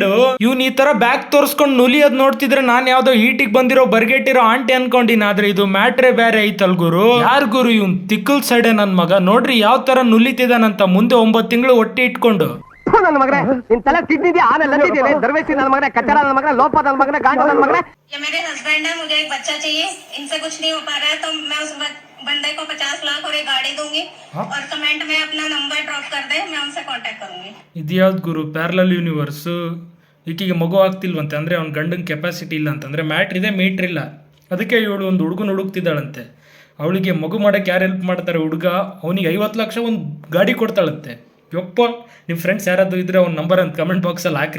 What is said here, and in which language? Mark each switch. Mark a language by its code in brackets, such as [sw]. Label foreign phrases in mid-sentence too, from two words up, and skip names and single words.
[kn] ಇವ್ನ್ ಈ ತರ ಬ್ಯಾಗ್ ತೋರ್ಸ್ಕೊಂಡ್ ನುಲಿಯೋದ್ ನೋಡ್ತಿದ್ರೆ ನಾನ್ ಯಾವ್ದೋ ಹೀಟಿಗೆ ಬಂದಿರೋ ಬರ್ಗೆಟ್ಟಿರೋ ಆಂಟಿ ಅನ್ಕೊಂಡಿನ. ಆದ್ರೆ ಇದು ಮ್ಯಾಟ್ರೇ ಬೇರೆ ಐತಲ್ ಗುರು. ಯಾರ್ ಗುರು ಇವ್ನ್ ತಿಕ್ಕಲ್ ಸೈಡೆ ನನ್ ಮಗ. ನೋಡ್ರಿ ಯಾವ ತರ ನುಲಿತಿದಾನಂತ. ಮುಂದೆ 9 ತಿಂಗಳು ಹೊಟ್ಟೆ ಇಟ್ಕೊಂಡು. ನನ್ನ ಮಗನೇ ನಿನ್ ತಲೆ ತಿದ್ದಿದ್ಯಾ ಆಮೇಲೆ ಲಂದಿದ್ದೀನಿ ದರ್ವೇಸಿ ನನ್ನ ಮಗನೇ ಕಚ್ಚಡ ನನ್ನ ಮಗನೇ ಲೋಪ ನನ್ನ ಮಗನೇ ಗಾಂಡ ನನ್ನ ಮಗನೇ. [hi] ये मेरे हस्बैंड है, मुझे एक बच्चा चाहिए, इनसे कुछ नहीं हो पा रहा है तो मैं उस बंदे को 50 लाख और एक गाड़ी दूंगी और कमेंट में अपना नंबर ड्रॉप कर दे, मैं उनसे कांटेक्ट करूंगी. [kn] ಇದ್ಯಾವ್ದು ಗುರು [en] parallel universe. [kn] ಈಕಿಗೆ ಮಗು ಆಗ್ತಿಲ್ವಂತೆ, ಅಂದ್ರೆ ಅವ್ನ ಗಂಡನ ಕೆಪಾಸಿಟಿ ಇಲ್ಲ ಅಂತಂದ್ರೆ ಮ್ಯಾಟ್ರ್ ಇದೆ ಮೀಟ್ರ್ ಇಲ್ಲ. ಅದಕ್ಕೆ ಇವಳು ಒಂದು ಹುಡುಗನ ಹುಡುಕ್ತಿದ್ದಾಳಂತೆ. ಅವಳಿಗೆ ಮಗು ಮಾಡಕ್ಕೆ ಯಾರು ಹೆಲ್ಪ್ ಮಾಡ್ತಾರೆ? ಹುಡುಗ ಅವನಿಗೆ 50 ಲಕ್ಷ ಒಂದು ಗಾಡಿ ಕೊಡ್ತಾಳಂತೆ. ಯಪ್ಪ ನಿಮ್ಮ ಫ್ರೆಂಡ್ಸ್ ಯಾರಾದ್ರು ಇದ್ರೆ ಅವ್ನ ನಂಬರ್ ಅಂತ [en] comment box [kn] ಅಲ್ಲಿ ಹಾಕ್ರಿ.